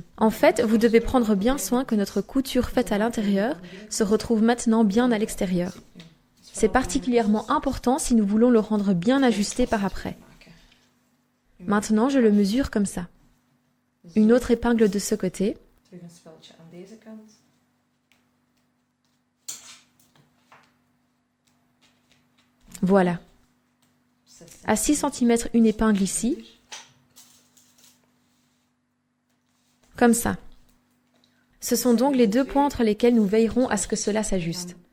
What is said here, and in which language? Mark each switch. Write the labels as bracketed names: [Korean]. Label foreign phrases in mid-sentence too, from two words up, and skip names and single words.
[French] En fait, vous devez prendre bien soin que notre couture faite à l'intérieur se retrouve maintenant bien à l'extérieur. C'est particulièrement important si nous voulons le rendre bien ajusté par après. Maintenant, je le mesure comme ça. Une autre épingle de ce côté. [Dutch] Terug een speldje aan deze kant. [French] Voilà. À 6 cm, une épingle ici. Comme ça. Ce sont donc les deux points entre lesquels nous veillerons à ce que cela s'ajuste.